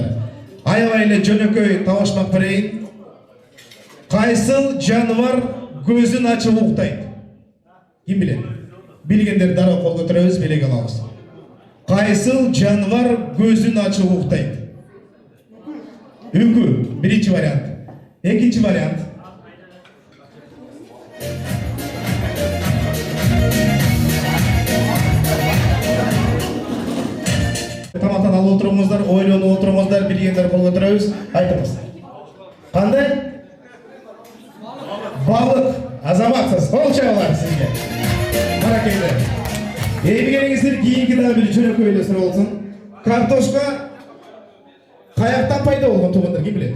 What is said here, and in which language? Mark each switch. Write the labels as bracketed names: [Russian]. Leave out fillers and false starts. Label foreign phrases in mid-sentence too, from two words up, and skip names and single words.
[Kyrgyz] Аябай эле жөнөкөй табашмак берейин. Кайсыл жаныбар көзүн ачып уктайт? Ким билет? Билгендер дароо кол көтөрөбүз, белек алабыз. Кайсыл жаныбар көзүн ачып уктайт? Үкү, биринчи вариант. Экинчи вариант. [Kazakh] Тамақтан алып отырыңыздар, [Kyrgyz] ойлонуп отырыңыздар, билгендер кол көтөрөбүз. Айтыңыз. Кандай? Балык. Азаматсыз. Кол чабалар сизге. Баракелде. Келиңиздер кийинки дагы бир жөнөкөй эле суроо болсун. Картошка каяктан пайда болгон туугандар ким билет?